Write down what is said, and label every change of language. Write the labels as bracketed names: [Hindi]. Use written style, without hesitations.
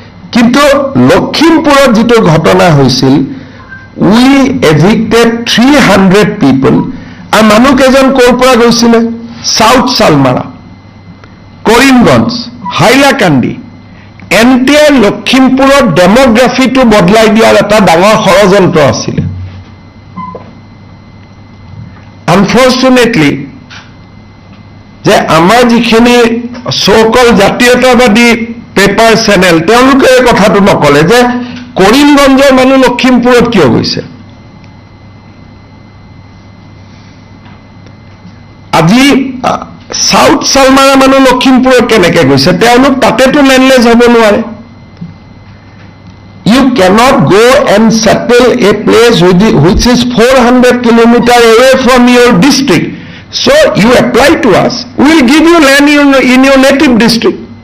[Assamese] Kintu Lakhimpurot jito ghotona hoisil, [English] we evicted 300 people. [Assamese] Ar manu kejon kor pora goisile? South Salmara, Karimganj, Hailakandi, entire Lakhimpurot demography to bodলাই দিয়াৰ এটা ডাঙৰ ষড়যন্ত্ৰ আছিল। Unfortunately, যে আমাৰ যিখিনি সো-কল জাতীয়তাবাদী পেপাৰ চেনেল তেওঁলোকে এই কথাটো নকলে যে কৰিমগঞ্জৰ মানুহ লখিমপুৰত কিয় গৈছে। আজি সাউথ সালমাৰা মানুহ লখিমপুৰত কেনেকে গৈছে, তেওঁলোক তাতেতো লেণ্ডলেছ হ'ব নোৱাৰে। [English] You cannot go and settle a place which is 400 kilometers away from your district. So you apply to us, we will give you land in your native district.